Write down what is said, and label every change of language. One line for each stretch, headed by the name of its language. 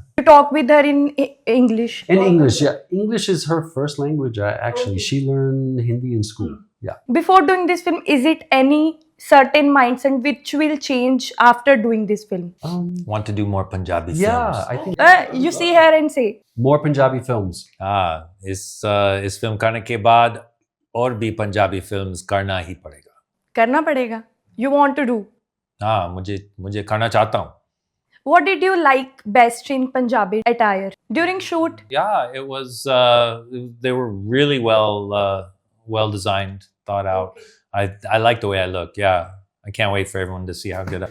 English: You talk with her in English. In English, yeah. English is her first language. Actually, she learned Hindi in school. Yeah. Before doing this film, is it any certain mindset which will change after doing this film? Want to do more Punjabi Yeah, films. I think You see her and say, more Punjabi films.
Hindi: इस film करने के बाद और भी Punjabi films करना ही पड़ेगा. करना पड़ेगा.
English: You want to do.
Hindi: हाँ, मुझे करना चाहता हूँ.
English: What did you like best in Punjabi attire during shoot? Yeah, it was. They were really well designed, thought out. I like the way I look. Yeah, I can't wait for everyone to see how good.